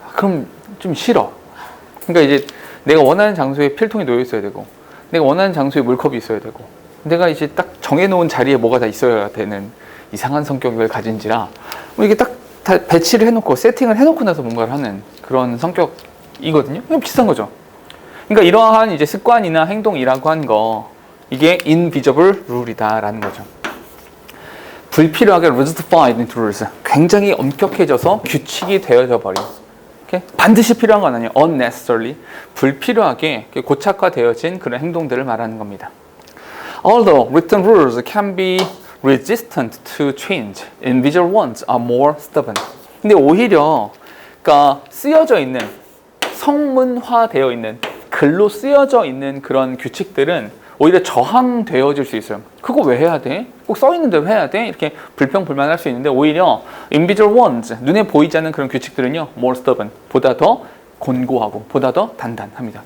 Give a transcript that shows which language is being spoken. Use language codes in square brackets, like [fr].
[ko] 그럼 좀 싫어. 그러니까 이제 내가 원하는 장소에 필통이 놓여 있어야 되고, 내가 원하는 장소에 물컵이 있어야 되고, 내가 이제 딱 정해놓은 자리에 뭐가 다 있어야 되는 이상한 성격을 가진지라 이게 딱 다 배치를 해놓고 세팅을 해놓고 나서 뭔가를 하는 그런 성격이거든요. 그냥 비슷한 거죠. 그러니까 이러한 이제 습관이나 행동이라고 한 거, 이게 invisible rule이다라는 거죠. 불필요하게 [en] rigidified into rules. [ko] 굉장히 엄격해져서 규칙이 되어져 버린. 반드시 필요한 건 아니에요. [en] unnecessarily. [ko] 불필요하게 고착화되어진 그런 행동들을 말하는 겁니다. [en] Although written rules can be resistant to change, invisible ones are more stubborn. [ko] 근데 오히려 그러니까 쓰여져 있는, 성문화되어 있는, 글로 쓰여져 있는 그런 규칙들은 오히려 저항되어질 수 있어요. 그거 왜 해야 돼? 꼭 써 있는 대로 해야 돼? 이렇게 불평불만할 수 있는데, 오히려 [en] invisible ones, [ko] 눈에 보이지 않는 그런 규칙들은요, [en] more stubborn, [ko] 보다 더 곤고하고 보다 더 단단합니다.